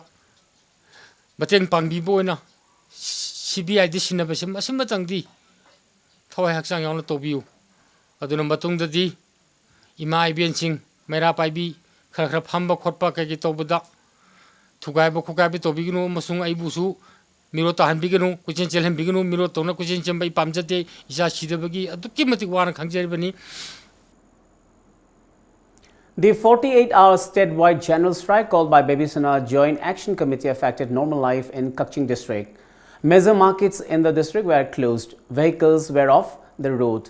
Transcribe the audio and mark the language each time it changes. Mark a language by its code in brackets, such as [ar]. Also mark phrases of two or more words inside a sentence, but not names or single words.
[mni] bateng pangbi boina CBI de sinaba sem asima tangdi thawai haksang yauna tobiu aduna matungda di ima ibien sing mera paibi khara phamba khotpa kai tobada thugai bo khugai bi tobiginu masung ai busu miro ta han biginu kuchen chel han biginu miro tona kuchen chembai pamjate isa sidabagi adukki matik wana khangjeribani. [en] The 48-hour statewide general strike called by Babysana Joint Action Committee affected normal life in Kaching district. Major markets in the district were closed. Vehicles were off the road.